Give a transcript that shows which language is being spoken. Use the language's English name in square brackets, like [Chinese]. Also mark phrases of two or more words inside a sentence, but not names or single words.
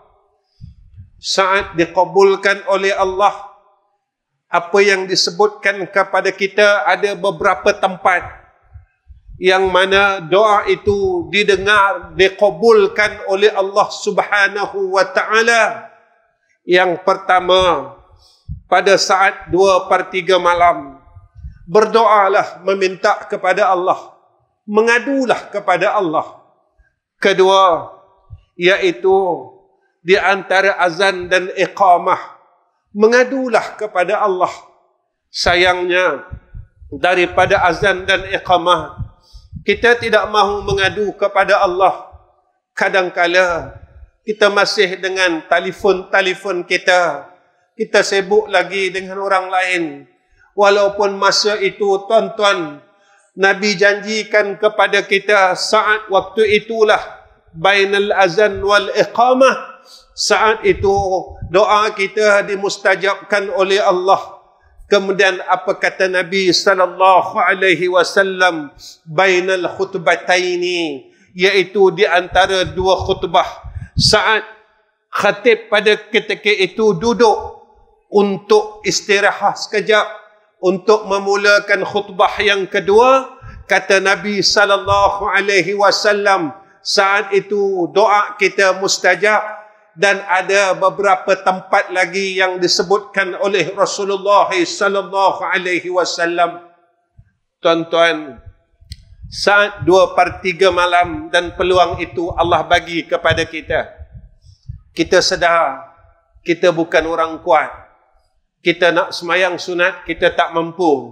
[Malay] Saat dikabulkan oleh Allah, apa yang disebutkan kepada kita, ada beberapa tempat yang mana doa itu didengar, dikabulkan oleh Allah [Arabic] سبحانه وتعالى. [Malay] Yang pertama, pada saat 2/3 malam, berdoalah, meminta kepada Allah, mengadulah kepada Allah. Kedua, iaitu di antara azan dan iqamah, mengadulah kepada Allah. Sayangnya, daripada azan dan iqamah, kita tidak mahu mengadu kepada Allah. Kadangkala kita masih dengan telefon kita. Kita sibuk lagi dengan orang lain. Walaupun masa itu, tuan-tuan, Nabi janjikan kepada kita saat waktu itulah [Arabic] بين الأذان والإقامة. [Malay] Saat itu doa kita dimustajabkan oleh Allah. Kemudian apa kata Nabi [Arabic] صلى الله عليه وسلم? بين الخطبتين, [Malay] iaitu di antara dua khutbah. Saat khatib pada ketika itu duduk untuk istirahat sekejap, untuk memulakan khutbah yang kedua, kata Nabi [Arabic] صلى الله عليه وسلم, [Malay] saat itu doa kita mustajab. Dan ada beberapa tempat lagi yang disebutkan oleh Rasulullah [Arabic] صلى الله عليه وسلم. [Malay] Tuan-tuan, saat 2/3 malam dan peluang itu Allah bagi kepada kita, kita sedar kita bukan orang kuat. Kita nak semayang sunat, kita tak mampu.